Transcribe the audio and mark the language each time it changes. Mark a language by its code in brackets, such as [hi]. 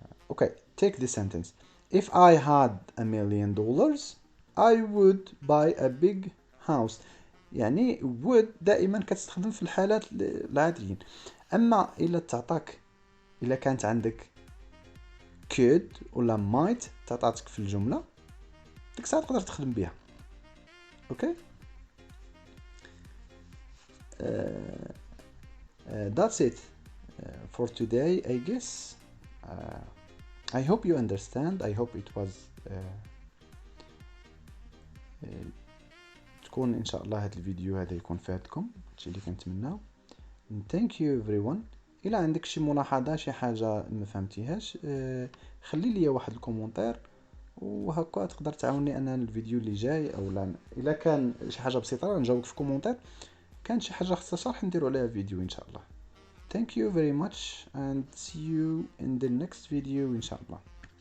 [ar] اوكي take this sentence. If I had $1,000,000 I would buy a big house. يعني would دائما كتستخدم في الحالات العاديين. اما الا تعطاك، الا كانت عندك could ولا might تعطاتك في الجمله، ديك الساعه تقدر تخدم بها. [en] Okay that's it for today I guess. I hope you understand. I hope it was [ar] تكون ان شاء الله هذا الفيديو هذا يكون فاتكم، هادشي اللي كنتمناو. [en] thank you everyone. [ar] الى عندك شي ملاحظه شي حاجه ما فهمتيهاش خلي لي واحد الكومونتير، وهكا تقدر تعاوني انا الفيديو اللي جاي، او لا الا كان شي حاجه بسيطه نجاوبك في كومونتير، كان شي حاجه خاصها شرح نديرو عليها فيديو ان شاء الله. [en] thank you very much and see you in the next video [ar] ان شاء الله.